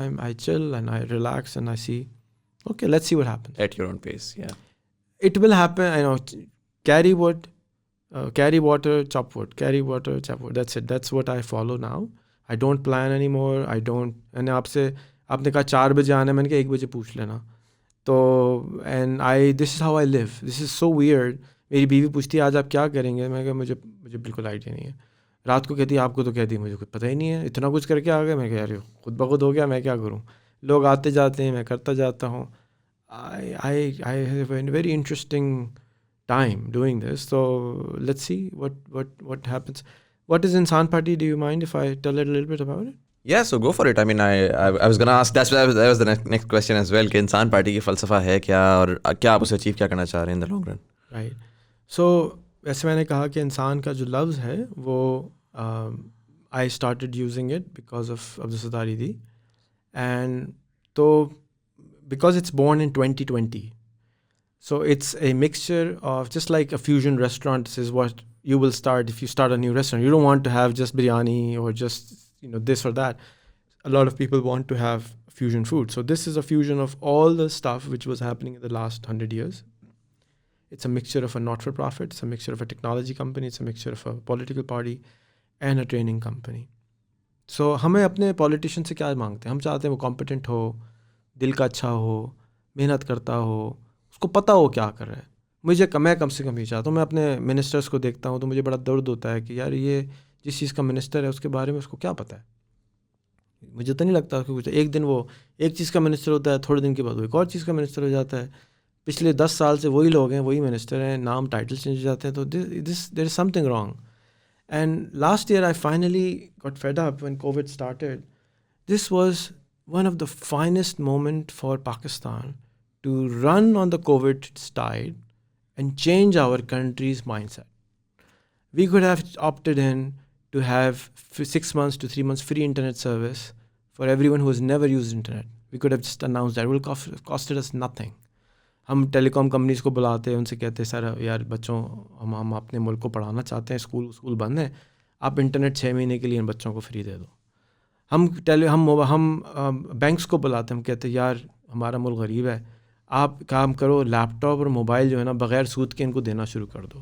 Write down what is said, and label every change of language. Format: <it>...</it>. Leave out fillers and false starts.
<en>I chill and I relax and I see, okay, let's see what happens. At your own pace, yeah. It will happen, I know. Carry wood, carry water, chop wood, carry water, chop wood. That's it. That's what I follow now. I don't plan anymore. I don't.</en> <ur>And آپ نے کہا 4 بجے آنا ہے, میں نے کہا 1 بجے پوچھ لینا.</ur> <en>تو and this is how I live. This is so weird.</en> <ur>میری بیوی پوچھتی ہے آج آپ کیا کریں گے, میں کہا مجھے بالکل آئیڈیا نہیں ہے. رات کو کہتی ہے آپ کو تو کہتی ہے مجھے کچھ پتہ ہی نہیں ہے, اتنا کچھ کر کے آ گئے. میں کہا یار خود بخود ہو گیا, میں کیا کروں. لوگ آتے جاتے ہیں, میں کرتا جاتا ہوں.</ur> <en>I have a very interesting time doing this. So let's see what happens. What is Insaan Party? Do you mind if I tell it a little bit about it? Yeah, so go for it. I mean, I was going to ask, that was the next question as well,</en> <ur>کہ انسان party کی فلسفہ ہے کیا اور کیا آپ اسے اچیو کیا کرنا چاہ رہے ہیں</ur> <en>in the long run. Right.</en> <ur>So ویسے میں نے کہا کہ انسان کا جو لفظ ہے وہ</ur> <en>I started using it because of Abdul Idi. And تو because it's born in 2020. So it's a mixture of just like a fusion restaurant. This is what you will start if you start a new restaurant. You don't want to have just biryani or just, this or that. A lot of people want to have fusion food. So this is a fusion of all the stuff which was happening in the last 100 years. It's a mixture of a not-for-profit. It's a mixture of a technology company. It's a mixture of a political party and a training company.</en> <ur>So ہمیں اپنے politician سے کیا مانگتے ہیں؟ ہم چاہتے ہیں وہ کمپیٹنٹ ہو, دل کا اچھا ہو, محنت کرتا ہو, اس کو پتہ ہو کیا کر رہا ہے. میں کم سے کم یہ چاہتا ہوں. میں اپنے منسٹرس کو دیکھتا ہوں تو مجھے بڑا درد ہوتا ہے کہ یار یہ جس چیز کا منسٹر ہے اس کے بارے میں اس کو کیا پتہ ہے. مجھے تو نہیں لگتا کہ ایک دن وہ ایک چیز کا منسٹر ہوتا ہے, تھوڑے دن کے بعد وہ ایک اور چیز کا منسٹر ہو جاتا ہے. پچھلے 10 سال سے وہی لوگ ہیں, وہی منسٹر ہیں, نام ٹائٹل چینج ہو جاتے ہیں.</ur> <en>تو there is something wrong. And last year I finally got fed up when COVID started. This was one of the finest moment for Pakistan to run on the COVID tide and change our country's mindset. We could have opted in to have 6 months to 3 months free internet service for everyone who has never used internet. We could have just announced that. It will costed us nothing.</en> <ur>ہم ٹیلی com companies کو بلاتے ہیں, ان سے کہتے ہیں سر یار بچوں ہم اپنے ملک کو پڑھانا چاہتے ہیں, اسکول بند ہیں, آپ انٹرنیٹ 6 مہینے کے لیے ان بچوں کو فری دے دو. ہم بینکس کو بلاتے ہیں, ہم کہتے ہیں یار ہمارا ملک غریب ہے, آپ کام کرو لیپ ٹاپ اور موبائل جو ہے نا بغیر سود کے ان کو دینا شروع کر دو.</ur>